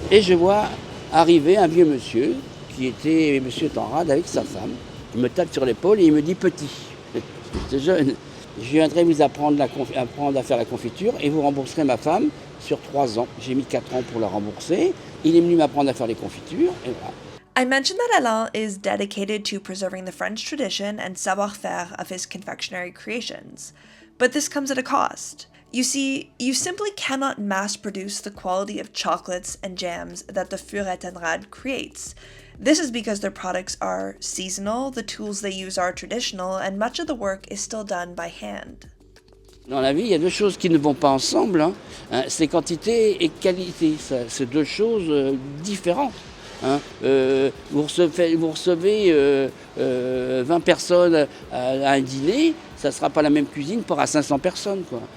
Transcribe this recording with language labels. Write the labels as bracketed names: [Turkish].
[French] Et je vois arriver un vieux monsieur, qui était monsieur Tanrade avec sa femme. Il me tape sur l'épaule et il me dit petit. J'étais jeune. Je viendrai vous apprendre à faire la confiture et vous rembourserez ma femme sur 3 ans. J'ai mis 4 ans pour la rembourser. Il est venu m'apprendre à faire les confitures et voilà. [English] I mentioned that Alain is dedicated to preserving the French tradition and savoir-faire of his confectionery creations. But this comes at a cost. You see, you simply cannot mass-produce the quality of chocolates and jams that the Furet-Tanrade creates. This is because their products are seasonal, the tools they use are traditional, and much of the work is still done by hand. [French] Dans la vie, il y a deux choses qui ne vont pas ensemble, hein. C'est quantité et qualité. C'est deux choses différentes. Hein. Vous recevez 20 personnes à un dîner, ça ne sera pas la même cuisine pour à 500 personnes, quoi.